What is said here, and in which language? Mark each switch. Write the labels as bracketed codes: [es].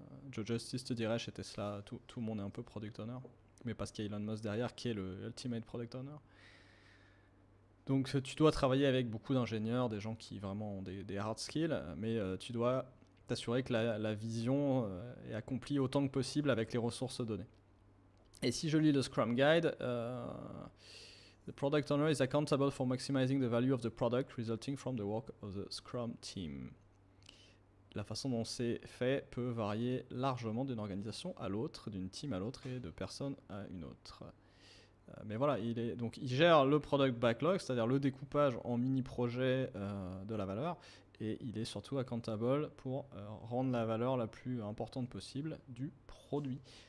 [fr] Joe Justice te dirait chez Tesla, tout le monde est un peu product owner, mais parce qu'il y a Elon Musk derrière qui est le ultimate product owner. Donc tu dois travailler avec beaucoup d'ingénieurs, des gens qui vraiment ont des hard skills, mais tu dois t'assurer que la vision est accomplie autant que possible avec les ressources données. Et si je lis le Scrum Guide, [en] the product owner is accountable for maximizing the value of the product resulting from the work of the Scrum team. [fr] La façon dont c'est fait peut varier largement d'une organisation à l'autre, d'une team à l'autre et de personne à une autre. Mais voilà, il gère le product backlog, c'est-à-dire le découpage en mini-projets de la valeur, et il est surtout accountable pour rendre la valeur la plus importante possible du produit.